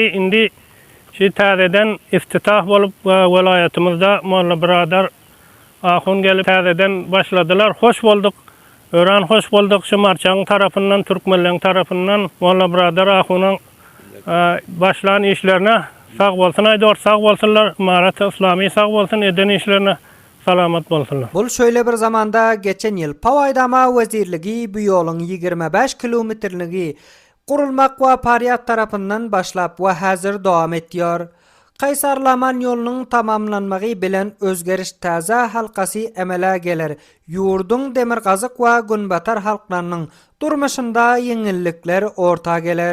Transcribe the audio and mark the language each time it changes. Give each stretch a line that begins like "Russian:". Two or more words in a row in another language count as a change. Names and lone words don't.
Turkmen: Indi şu täzeden iftitah bolup welaýatymyzda Molla Biradar ahun gelip täzeden başladylar. Hoş bolduk. Ören hoş bolduk. Şu marçaň tarapyndan, türkmenleň tarapyndan Molla Biradar ahunyň başlan işlerine sağ bolsun, aýdor sağ bolsunlar. Marat Islami sağ bolsun, eden işlerine salamat bolsunlar. Bul şöyle bir zamanda geçen yıl Pawaýdama wezirligi bu ýoluň 25 kilometrligi gurulmak we Paryat tarapyndan başlap we häzir dowam etýär. Kaysarlaman ýolunyň tamamlanmagy bilen özgeriş täze halkasy emele geler. Ýurduň Demirgazyk we Günbatar halklarynyň durmuşynda ýeňillikler orta geler.